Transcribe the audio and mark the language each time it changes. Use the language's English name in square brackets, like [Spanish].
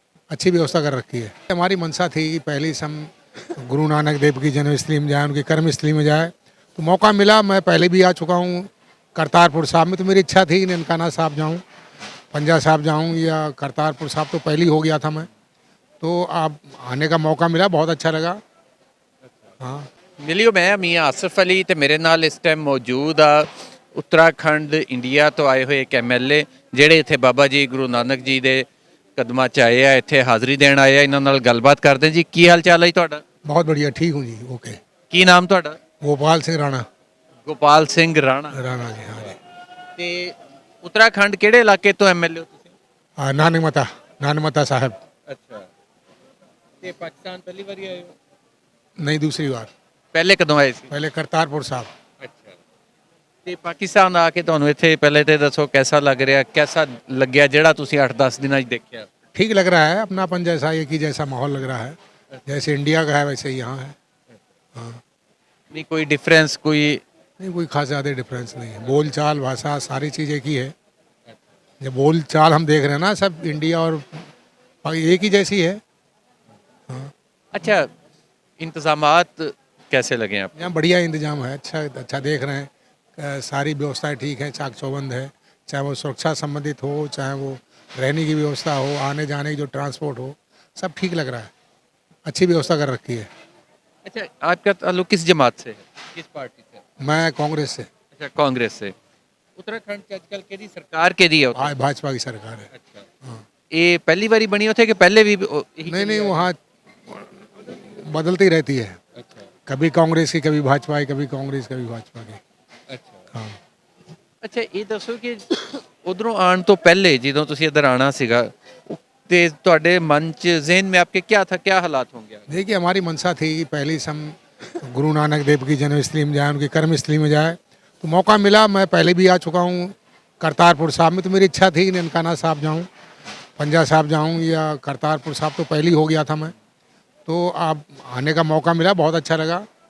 [Hindi] अच्छी व्यवस्था कर रखी है। हमारी मंशा थी कि पहले से हम गुरु नानक देव की जन्मस्थली में जाए, उनकी कर्मस्थली में जाए, तो मौका मिला। मैं पहले भी आ चुका हूँ करतारपुर साहब में, तो मेरी इच्छा थी ननकाना साहब जाऊँ, पंजा साहब जाऊँ, या करतारपुर साहब तो पहले ही हो गया था मैं। तो आप आने का मौका मिला, बहुत अच्छा लगा। हाँ, [Punjabi] ਮਿਲਿਓ ਮੈਂ ਮੀਆਂ ਆਸਫ ਅਲੀ ਤੇ ਮੇਰੇ ਨਾਲ ਇਸ ਟਾਈਮ ਮੌਜੂਦ ਆ ਉੱਤਰਾਖੰਡ ਇੰਡੀਆ ਤੋਂ ਆਏ ਹੋਏ ਇੱਕ ਐਮਐਲਏ ਜਿਹੜੇ ਇੱਥੇ ਬਾਬਾ ਜੀ ਗੁਰੂ ਨਾਨਕ ਜੀ ਦੇ ਕਦਮਾਂ 'ਚ ਆਏ ਆ, ਇੱਥੇ ਹਾਜ਼ਰੀ ਦੇਣ ਆਏ ਆ। ਇਹਨਾਂ ਨਾਲ ਗੱਲਬਾਤ ਕਰਦੇ ਜੀ। ਕੀ ਹਾਲ ਚਾਲ ਹੈ ਜੀ ਤੁਹਾਡਾ? [Hindi] बहुत बढ़िया, ठीक हूँ जी, ओके। [Punjabi] ਕੀ ਨਾਮ ਤੁਹਾਡਾ? [Hindi] गोपाल सिंह राणा। [Punjabi] ਗੋਪਾਲ ਸਿੰਘ ਰਾਣਾ। [Hindi] राणा जी, हाँ जी। [Punjabi] ਤੇ ਉੱਤਰਾਖੰਡ ਕਿਹੜੇ ਇਲਾਕੇ ਤੋਂ ਐਮਐਲਏ ਹੋ ਤੁਸੀਂ? [Hindi] नानकमता, नानकमता साहब। [Punjabi] ਅੱਛਾ। ਤੇ ਪਾਕਿਸਤਾਨ ਪਹਿਲੀ ਵਾਰੀ ਆਏ ਹੋ? [Hindi] नहीं, दूसरी बार। [Punjabi] ਪਹਿਲੇ ਕਦੋਂ ਆਏ ਸੀ? [Hindi] पहले करतारपुर साहब। [Punjabi] ਅੱਛਾ। ਤੇ ਪਾਕਿਸਤਾਨ ਆ ਕੇ ਤੁਹਾਨੂੰ ਇੱਥੇ ਪਹਿਲੇ ਤੇ ਦੱਸੋ [Hindi] कैसा [Punjabi] लग ਰਿਹਾ, कैसा ਲੱਗਿਆ ਜਿਹੜਾ ਤੁਸੀਂ 8-10 ਦਿਨਾਂ 'ਚ ਦੇਖਿਆ? [Hindi] ठीक लग रहा है, अपनापन जैसा एक ही जैसा माहौल लग रहा है, जैसे इंडिया का है वैसे ही यहाँ है। हाँ, नहीं कोई डिफरेंस कोई? नहीं कोई खास ज़्यादा डिफरेंस नहीं है। बोल चाल, भाषा, सारी चीज़ एक ही है। जो बोल चाल हम देख रहे हैं ना, सब इंडिया और एक ही जैसी है। हाँ, अच्छा, इंतजामात कैसे लगे आप? यहाँ बढ़िया इंतजाम है, अच्छा अच्छा देख रहे हैं। सारी व्यवस्थाएं ठीक हैं, चाक चौबंद है। चाहे वो सुरक्षा संबंधित हो, चाहे वो रहने की व्यवस्था हो, आने जाने की जो ट्रांसपोर्ट हो, सब ठीक लग रहा है। अच्छी व्यवस्था कर रखी है। अच्छा, आपका ताल्लुक किस जमात से है, किस पार्टी से? मैं कांग्रेस से। अच्छा, कांग्रेस से। [Punjabi] उत्तराखंड च आजकल केदी सरकार केदी है उत्थे? [Hindi] आज भाजपा की सरकार है। अच्छा, हाँ। [Punjabi] ये पहली बारी बनी उथे कि पहले भी यही [Hindi] नहीं नहीं, आ रही? वहाँ बदलती रहती है। अच्छा कभी कांग्रेस की, कभी भाजपा की, कभी कांग्रेस, कभी भाजपा की। अच्छा। हाँ, [Punjabi] ਅੱਛਾ, ਇਹ ਦੱਸੋ ਕਿ ਉਧਰੋਂ ਆਉਣ ਤੋਂ ਪਹਿਲੇ ਜਦੋਂ ਤੁਸੀਂ ਇੱਧਰ ਆਣਾ ਸੀਗਾ ਤੇ ਤੁਹਾਡੇ ਮਨ 'ਚ [Hindi] ज़हन में आपके क्या था, क्या हालात होंगे? देखिए, हमारी मंशा थी कि पहले से हम गुरु नानक देव की जन्मस्थली में जाए, उनकी कर्मस्थली में जाए, तो मौका मिला। मैं पहले भी आ चुका हूँ करतारपुर साहब में, तो मेरी इच्छा थी ननकाना साहब जाऊँ, पंजा साहब जाऊँ, या करतारपुर साहब तो पहले ही हो गया था मैं। तो आप आने का मौका मिला, बहुत अच्छा लगा।